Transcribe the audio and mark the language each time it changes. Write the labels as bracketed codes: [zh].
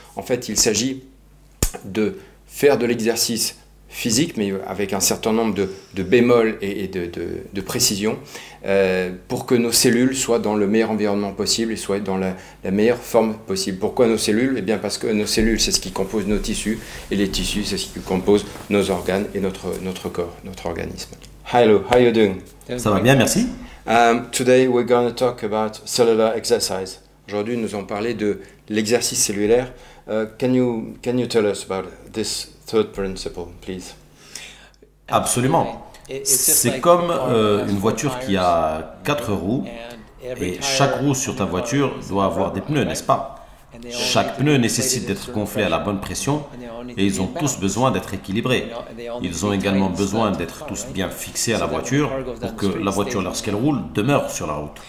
[fr] En fait, il s'agit de faire de l'exercice physique, mais avec un certain nombre de bémols et de précisions, pour que nos cellules soient dans le meilleur environnement possible et soient dans la meilleure forme possible. Pourquoi nos cellules? Eh bien parce que nos cellules, c'est ce qui compose nos tissus, et les tissus, c'est ce qui compose nos organes et notre corps, notre organisme. [en] Hi Lou, how are you doing? [fr] Ça va bien, merci. [en] Today we're going to talk about cellular exercise. [fr] Aujourd'hui, nous allons parler de l'exercice cellulaire. [en] Can you tell us about this 3rd principle, please? [fr] Absolument. C'est comme une voiture qui a 4 roues et chaque roue sur ta voiture doit avoir des pneus, n'est-ce pas? Chaque pneu nécessite d'être gonflé à la bonne pression et ils ont tous besoin d'être équilibrés. Ils ont également besoin d'être tous bien fixés à la voiture pour que la voiture, lorsqu'elle roule, demeure sur la route.